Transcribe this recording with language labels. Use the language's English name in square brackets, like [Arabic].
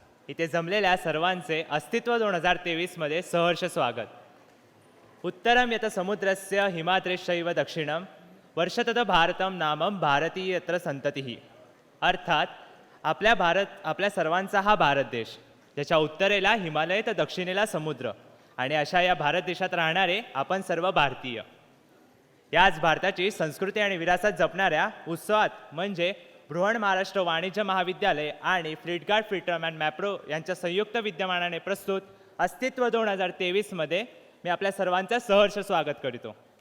[Marathi] इथे जमलेल्या सर्वांचे अस्तित्व 2023 मध्ये सहर्ष स्वागत. [Sanskrit] उत्तरम यत समुद्रस्य हिमाद्रेश्चैव दक्षिणम वर्षतत भारतम नामम भारतीय यत्र संततिः. [Marathi] अर्थात आपल्या सर्वांचा हा भारत देश, ज्याच्या उत्तरेला हिमालय तर दक्षिणेला समुद्र, आणि अशा या भारत देशात राहणारे आपण सर्व भारतीय. याच भारताची संस्कृती आणि विरासत जपणाऱ्या उत्सवात म्हणजे बृहन महाराष्ट्र वाणिज्य महाविद्यालय आणि फ्लिटगार्ड फिल्टरमॅन मॅप्रो यांच्या संयुक्त विद्यमानाने प्रस्तुत अस्तित्व 2023 मध्ये मी आपल्या सर्वांचं सहर्ष स्वागत करीतो.